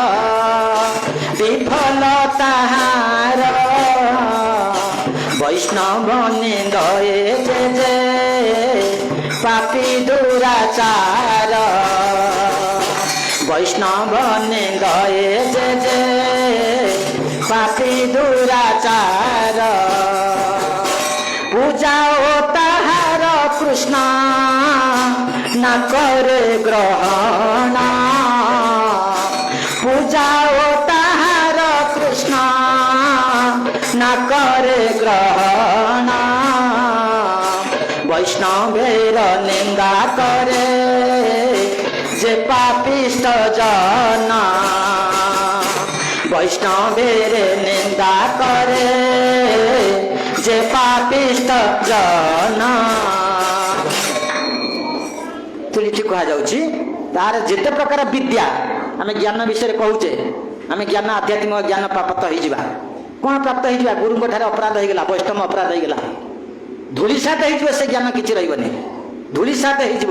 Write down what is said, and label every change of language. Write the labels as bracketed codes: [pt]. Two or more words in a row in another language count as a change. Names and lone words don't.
[or] ବିଫଲ ତାହାର, ବୈଷ୍ଣବ ନିନ୍ଦଏ ଯେ ପାପୀ ଦୁରାଚାର, ବୈଷ୍ଣବ ନିନ୍ଦଏ ଯେ ପାପୀ ଦୁରାଚାର, ପୂଜା ଓ ତାହାର କୃଷ୍ଣ ନା [bn] করে গ্রহণ, পূজা ও তাহার কৃষ্ণ না করে গ্রহণ, বৈষ্ণবের নিন্দা করে যে পাপিষ্ট জন, বৈষ্ণবের নিন্দা করে যে পাপিষ্ট জন। [or] ଏଠି କୁହାଯାଉଛି ତାର ଯେତେ ପ୍ରକାର ବିଦ୍ୟା, ଆମେ ଜ୍ଞାନ ବିଷୟରେ କହୁଛେ, ଆମେ ଜ୍ଞାନ ଆଧ୍ୟାତ୍ମିକ ଜ୍ଞାନ ପ୍ରାପ୍ତ ହେଇଯିବା। କଣ ପ୍ରାପ୍ତ ହେଇଯିବା? ଗୁରୁଙ୍କ ଠାରେ ଅପରାଧ ହେଇଗଲା, ବୈଷ୍ଣବ ଅପରାଧ ହେଇଗଲା, ଧୂଳିସାତ ହେଇଯିବ, ସେ ଜ୍ଞାନ କିଛି ରହିବନି, ଧୂଳିସାତ ହେଇଯିବ।